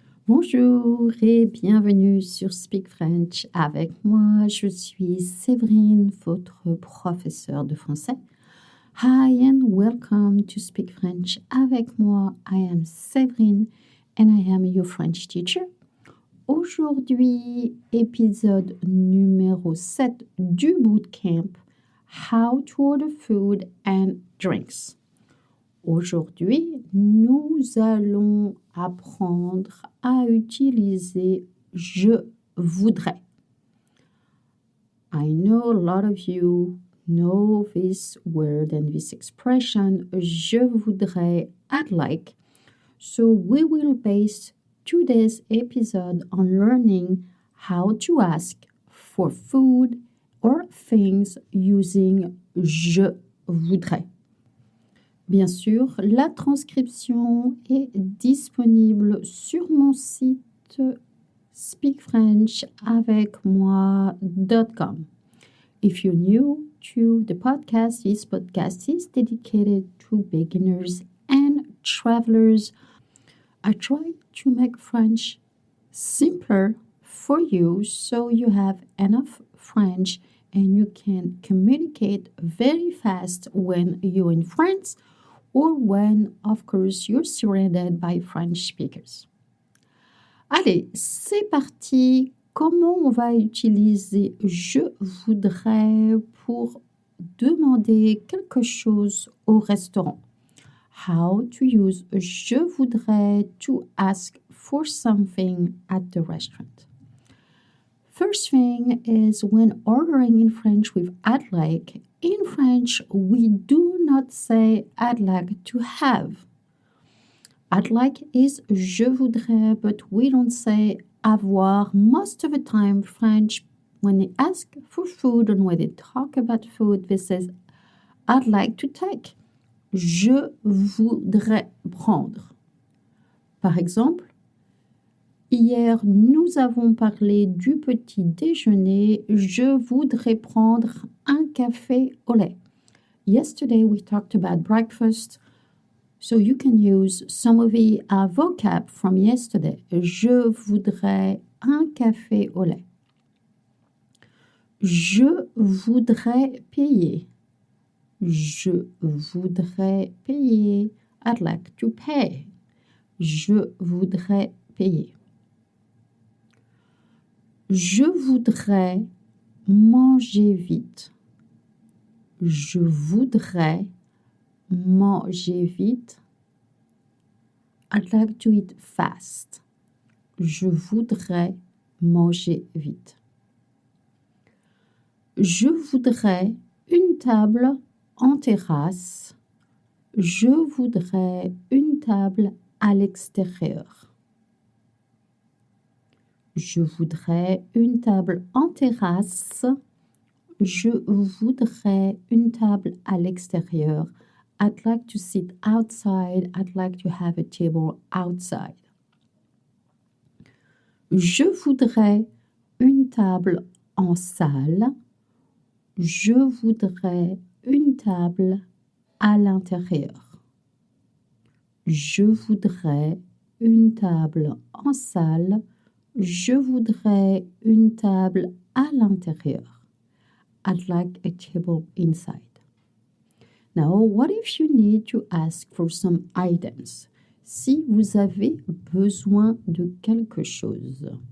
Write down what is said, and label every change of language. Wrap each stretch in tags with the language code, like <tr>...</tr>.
<fr>Bonjour et bienvenue sur Speak French avec moi. Je suis Séverine, votre professeure de français.</fr> <en>Hi and welcome to Speak French avec moi. I am Séverine and I am your French teacher.</en> <fr>Aujourd'hui, épisode numéro 7 du bootcamp</fr> <en>How to order food and drinks.</en> <fr>Aujourd'hui, nous allons apprendre à utiliser je voudrais.</fr> <en>I know a lot of you know this word and this expression,</en> <fr>je voudrais,</fr> <en>I'd like. So we will base today's episode on learning how to ask for food or things using</en> <fr>je voudrais. Bien sûr, la transcription est disponible sur mon site speakfrenchavecmoi.com.</fr> <en>If you're new to the podcast, this podcast is dedicated to beginners and travelers. I try to make French simpler for you so you have enough French and you can communicate very fast when you're in France or when, of course, you're surrounded by French speakers.</en> <fr>Allez, c'est parti. Comment on va utiliser je voudrais pour demander quelque chose au restaurant?</fr> <en>How to use</en> <fr>je voudrais</fr> <en>to ask for something at the restaurant. First thing is when ordering in French with I'd like, in French we do not say I'd like to have. I'd like is</en> <fr>je voudrais,</fr> <en>but we don't say avoir. Most of the time French, when they ask for food and when they talk about food, they say I'd like to take.</en> <fr>Je voudrais prendre. Par exemple, hier, nous avons parlé du petit déjeuner. Je voudrais prendre un café au lait.</fr> <en>Yesterday, we talked about breakfast. So you can use some of the vocab from yesterday.</en> <fr>Je voudrais un café au lait. Je voudrais payer. Je voudrais payer.</fr> <en>I'd like to pay.</en> <fr>Je voudrais payer. Je voudrais manger vite. Je voudrais manger vite.</fr> <en>I'd like to eat fast.</en> <fr>Je voudrais manger vite. Je voudrais une table en terrasse. Je voudrais une table à l'extérieur. Je voudrais une table en terrasse. Je voudrais une table à l'extérieur.</fr> <en>I'd like to sit outside. I'd like to have a table outside.</en> <fr>Je voudrais une table en salle. Je voudrais une table à l'intérieur. Je voudrais une table en salle. Je voudrais une table à l'intérieur.</fr> <en>I'd like a table inside. Now, what if you need to ask for some items?</en> <fr>Si vous avez besoin de quelque chose.</fr>